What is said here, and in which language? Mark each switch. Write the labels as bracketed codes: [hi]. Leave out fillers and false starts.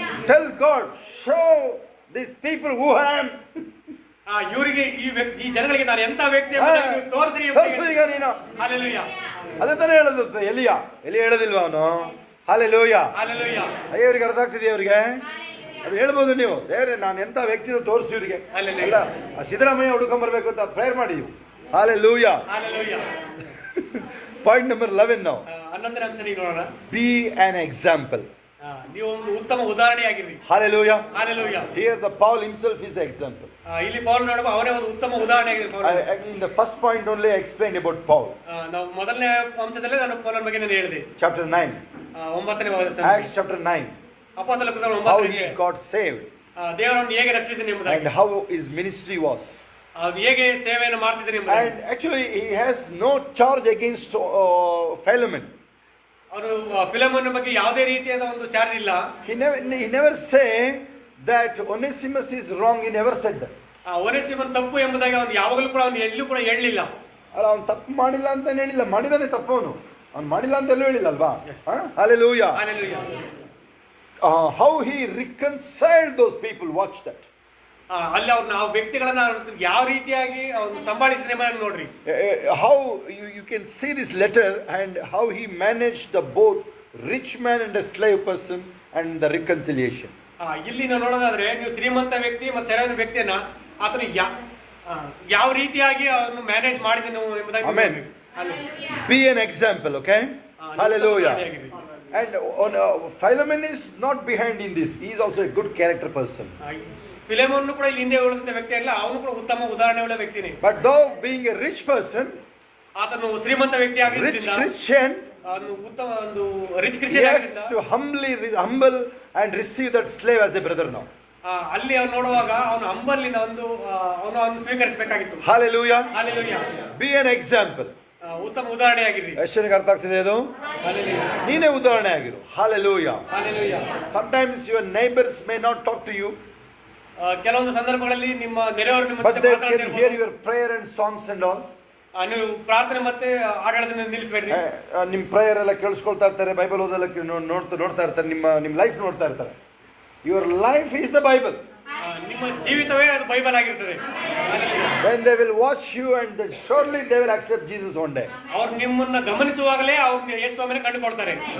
[en] Tell God, show these people who I am. [kn] ಇವರಿಗೆ ಈ ಜನಗಳಿಗೆ ನಾನು ಎಂತ ವ್ಯಕ್ತಿ ತೋರಿಸ್ರಿ. ಈಗ ನೀನು [en] Hallelujah. [kn] ಅದೇ ತಾನೇ ಹೇಳೋದು ಎಲಿಯ ಹೇಳೋದಿಲ್ವ ಅವನು? Hallelujah. [en] Hallelujah. [kn] ಅಯ್ಯ, ಅವ್ರಿಗೆ ಅರ್ಥ ಆಗ್ತಿದೆಯಾ? ಅವ್ರಿಗೆ ಅದು ಹೇಳ್ಬೋದು ನೀವು, ದೇವ್ರೆ ನಾನು ಎಂತ ವ್ಯಕ್ತಿ ತೋರಿಸಿ ಇವರಿಗೆ. ಅಲ್ಲ, ಸಿದ್ದರಾಮಯ್ಯ ಹುಡುಕೊಂಬರ್ಬೇಕು ಅಂತ ಪ್ರೇಯರ್ ಮಾಡಿ. [en] Hallelujah. Hallelujah. Point number 11 now. [kn] 11ನೇ ಅಂಶ ನೀವು ನೋಡೋಣ. [en] Be an example. [kn] ನೀವು ಒಂದು ಉತ್ತಮ ಉದಾಹರಣೆಯಾಗಿರಿ. [en] Hallelujah. Hallelujah. Here the Paul himself is the example. [kn] ಇಲ್ಲಿ ಪೌಲ್ ನೋಡುವ ಅವರೇ ಒಂದು ಉತ್ತಮ ಉದಾಹರಣೆಯಾಗಿರಿ. [en] In the first point only I explained about Paul. [kn] ನಾವು ಮೊದಲನೇ ಅಂಶದಲ್ಲೇ ನಾನು ಪೌಲನ ಬಗ್ಗೆ ನಾನು ಹೇಳಿದೆ. [en] Chapter 9. [kn] 9ನೇ [en] Acts chapter 9. [kn] ಅಪೊಸ್ತಲರ ಕೃತ್ಯಗಳು 9. [en] How he got saved. [kn] ದೇವರನ್ನು ಹೇಗೆ ರಕ್ಷಿಸಿದನು ಎಂಬುದಾಗಿ. [en] And how his ministry was. [kn] ಹೇಗೆ ಸೇವೆಯನ್ನು ಮಾಡ್ತಿದ್ರು ಎಂಬುದಾಗಿ. [en] And actually he has no charge against Philemon. [kn] ಅವರು ಫಿಲೆಮೋನನ ಬಗ್ಗೆ ಯಾವುದೇ ರೀತಿಯಾದ ಒಂದು ಚಾರ್ಜ್ ಇಲ್ಲ. [en] He never say that Onesimus is wrong. He never said that. [kn] ಒನೇಸಿಮನ್ ತಪ್ಪು ಎಂಬುದಾಗಿ ಅವನು ಯಾವಾಗಲೂ ಕೂಡ ಅವನು ಎಲ್ಲೂ ಕೂಡ ಹೇಳಲಿಲ್ಲ. ಅಲ್ಲ, ಅವನು ತಪ್ಪು ಮಾಡಿಲ್ಲ ಅಂತ ಹೇಳಿಲ್ಲ, ಮಾಡಿದಾನೆ ತಪ್ಪು. ಅವನು ಮಾಡಿಲ್ಲ ಅಂತ ಎಲ್ಲೂ ಹೇಳಿಲ್ಲ ಅಲ್ವಾ? Hallelujah. [en] Hallelujah. How he reconciled those people, watch that. [kn] ಅಲ್ಲಿ ಅವ್ರನ್ನ ಆ ವ್ಯಕ್ತಿಗಳನ್ನ ಯಾವ ರೀತಿಯಾಗಿ ಅವ್ರು ಸಂಭಾಳಿಸಿದ್ರೆ ಎಂಬುದನ್ನು ನೋಡ್ರಿ. [en] How you can see this letter and how he managed the both rich man and a slave person and the reconciliation. [kn] ಇಲ್ಲಿ ನಾವು ನೋಡೋದಾದ್ರೆ ನೀವು ಶ್ರೀಮಂತ ವ್ಯಕ್ತಿ ಮತ್ತು ಸೆರೆಯಾದ ವ್ಯಕ್ತಿಯನ್ನ ಆತನು ಯಾವ ರೀತಿಯಾಗಿ ಅವನು ಮ್ಯಾನೇಜ್ ಮಾಡಿದನು ಎಂಬುದಾಗಿ. [en] Amen. Be an example, okay? Hallelujah. And Philemon is not behind in this. He is also a good character person. [kn] ಫಿಲೆಮೋನ್ ಕೂಡ ಇಲ್ಲಿ ಹಿಂದೆ ಉಳಿದ ವ್ಯಕ್ತಿ ಅಲ್ಲ, ಅವನು ಕೂಡ ಉತ್ತಮ ಉದಾಹರಣೆ ಉಳ್ಳ ವ್ಯಕ್ತಿನೇ. [en] But though being a rich person, [kn] ಆತನು ಶ್ರೀಮಂತ ವ್ಯಕ್ತಿ ಆಗಿದ್ದರಿಂದ, [en] rich Christian, [kn] ಅವನು ಉತ್ತಮ ಒಂದು ರಿಚ್ [en] he [kn] ಕ್ರಿಶ್ಚಿಯನ್ [en] has [kn] ಆಗಿದ್ದರಿಂದ [en] to humble and receive that slave as a brother now. [kn] ಅಲ್ಲಿ ಅವನು ನೋಡುವಾಗ ಅವನು ಹಂಬಲಿಂದ ಅವನು ಸ್ವೀಕರಿಸಬೇಕಾಗಿತ್ತು. [en] Hallelujah. Hallelujah. Be an example. [kn] ಉತ್ತಮ ಉದಾಹರಣೆ ಆಗಿರಿ. ಎಷ್ಟನಿಗೆ ಅರ್ಥ ಆಗ್ತಿದೆ ಅದು? [en] Hallelujah. [kn] ನೀನೇ ಉದಾಹರಣೆ ಆಗಿರು. Hallelujah. [en] Hallelujah. Sometimes your neighbors may not talk to you, [kn] ಕೆಲವೊಂದು ಸಂದರ್ಭಗಳಲ್ಲಿ ನಿಮ್ಮ ನೆರೆಯವರು ನಿಮ್ಮ [en] but [kn] ಜೊತೆ [en] they can hear [kn] ಮಾತನಾಡ್ತಿರ್ಬೋದು. [en] your prayer and songs and all. [kn] ನೀವು ಪ್ರಾರ್ಥನೆ ಮತ್ತೆ ಆಡಳಿತ ನಿಲ್ಲಿಸಬೇಡ್ರಿ. ನಿಮ್ಮ ಪ್ರೇಯರ್ ಎಲ್ಲ ಕೇಳಿಸ್ಕೊಳ್ತಾ ಇರ್ತಾರೆ, ಬೈಬಲ್ ಓದೋದಕ್ಕೆ ನೋಡ್ತಾ ಇರ್ತಾರೆ, ನಿಮ್ಮ ಲೈಫ್ ನೋಡ್ತಾ ಇರ್ತಾರೆ. [en] Your life is the Bible. [kn] ನಿಮ್ಮ ಜೀವಿತವೇ ಅದು ಬೈಬಲ್ ಆಗಿರ್ತದೆ. [en] When they will watch you and surely they will accept Jesus one day. [kn] ಅವ್ರು ನಿಮ್ಮನ್ನ ಗಮನಿಸುವಾಗಲೇ ಅವ್ರು ಯೇಸು ಸ್ವಾಮಿನ ಕಂಡುಕೊಳ್ತಾರೆ.